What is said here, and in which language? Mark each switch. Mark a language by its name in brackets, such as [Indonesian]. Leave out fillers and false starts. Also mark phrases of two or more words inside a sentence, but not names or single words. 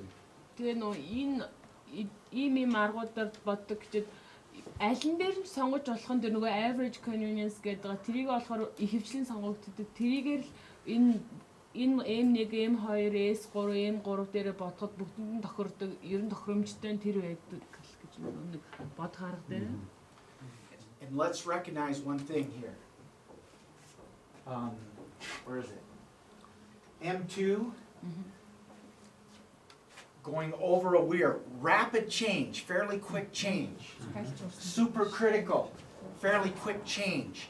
[Mongolian] Тэгээ нөө ийм аргуудаар боддог гэхэд аль нь дээр сонгож болох нь нөгөө [English] average convenience [Mongolian] гэдэг тэрийг болохоор ихэвчлэн сонгогддог. Тэрийгээр л энэ M1, M2, S3, M3 дээр бодоход бүгдэнд нь тохирдог, ер нь тохиромжтой нь тэр байдаг гэж нэг бодох арга дээр. [English] And let's recognize one thing here. Where is it? M2 going over a weir, rapid change, fairly quick change. Supercritical, fairly quick change.